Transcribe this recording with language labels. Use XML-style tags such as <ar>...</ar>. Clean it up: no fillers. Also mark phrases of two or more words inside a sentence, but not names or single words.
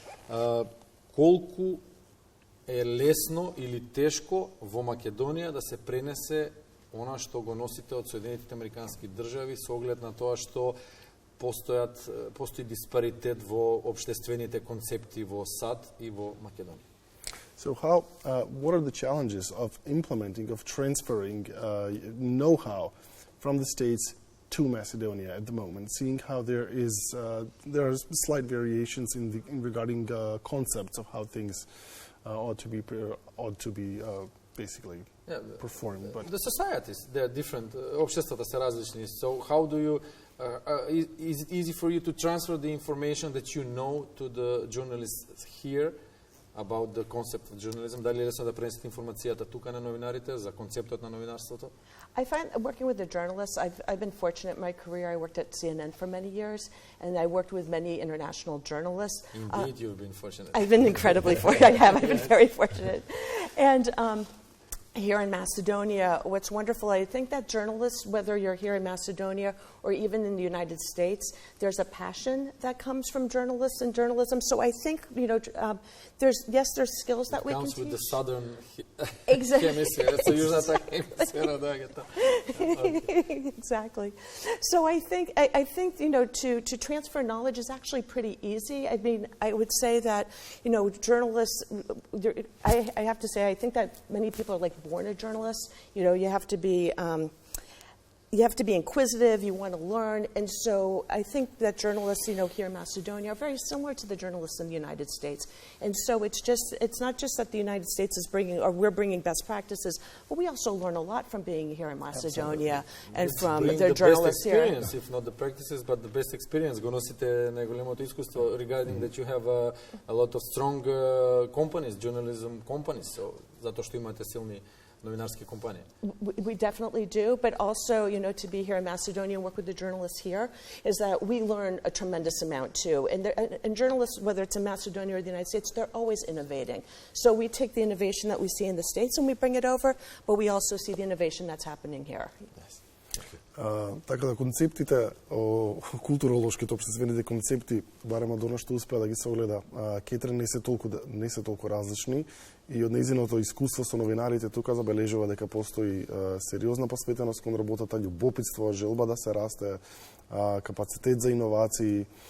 <mk>Колку е лесно или тешко во Македонија да се пренесе она што го носите од Соединетите Американски држави со оглед на тоа што постои диспаритет во општествените концепти во САД и во Македонија?</mk> <en>So what are the challenges of implementing, of transferring know-how from the States to Macedonia at the moment, seeing how there are slight variations in regarding concepts of how things ought to be basically performed. But the societies, they are different.</en> <mk>Обществата се различни.</mk> <en>So how do you is it easy for you to transfer the information that you know to the journalists here about the concept of journalism?</en> <mk>Дали е лесно да пренесете информацијата тука на новинарите за концептот на новинарството?</mk> <en>I find working with the journalists, I've been fortunate in my career. I worked at CNN for many years, and I worked with many international journalists. Indeed, you've been fortunate. I've been incredibly fortunate. I've been very fortunate. And here in Macedonia, what's wonderful, I think that journalists, whether you're here in Macedonia or even in the United States, there's a passion that comes from journalists and journalism. So I think, there's skills that we can teach. It comes with the southern hemisphere.</en> <mk>So южната хемисфера доаѓа.</mk> <en>Exactly. So I think to transfer knowledge is actually pretty easy. I mean, I would say that journalists. I have to say, I think that many people are like born a journalist. You have to be. You have to be inquisitive, you want to learn, and so I think that journalists, here in Macedonia are very similar to the journalists in the United States. And so it's not just that the United States is we're bringing best practices, but we also learn a lot from being here in Macedonia and from the journalists here. Best experience, if not the practices, but the best experience.</en> <mk>Го носите најголемото искуство</mk> <en>regarding that you have a lot of strong companies, journalism companies, so</en> <mk>затоа што имате силни новинарски компании.</mk> <en>We definitely do, but also, to be here in Macedonia and work with the journalists here is that we learn a tremendous amount too. And journalists, whether it's in Macedonia or the United States, they're always innovating. So we take the innovation that we see in the States and we bring it over, but we also see the innovation that's happening here. Yes.</en> <mk>Така да концептите, културолошките, општествените концепти, барем од оно што успеа да ги согледа Кетрин, не се толку различни и од нејзиното искуство со новинарите тука забележува дека постои сериозна посветеност кон работата, љубопитство, желба да се расте, капацитет за иновации</mk>